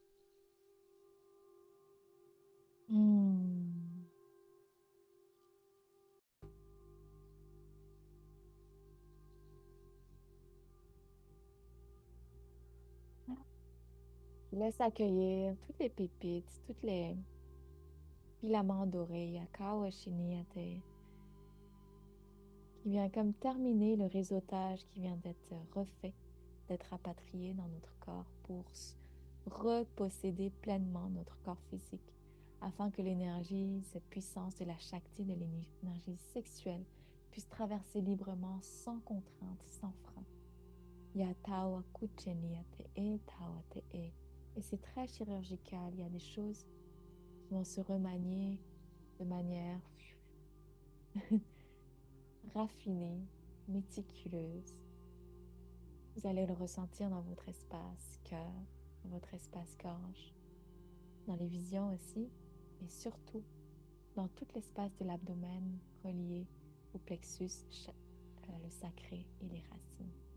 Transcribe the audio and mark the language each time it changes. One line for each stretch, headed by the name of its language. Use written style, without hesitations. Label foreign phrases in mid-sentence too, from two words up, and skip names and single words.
French: Je laisse accueillir toutes les pépites, toutes les filaments dorés, qui vient comme terminer le réseautage qui vient d'être refait, d'être rapatrié dans notre corps pour reposséder pleinement notre corps physique afin que l'énergie, cette puissance de la Shakti, de l'énergie sexuelle, puisse traverser librement, sans contrainte, sans frein. Ya tawa kucheni ya te e tawa te e. Et c'est très chirurgical. Il y a des choses qui vont se remanier de manière raffinée, méticuleuse. Vous allez le ressentir dans votre espace cœur, dans votre espace gorge, dans les visions aussi, et surtout dans tout l'espace de l'abdomen relié au plexus, le sacré et les racines.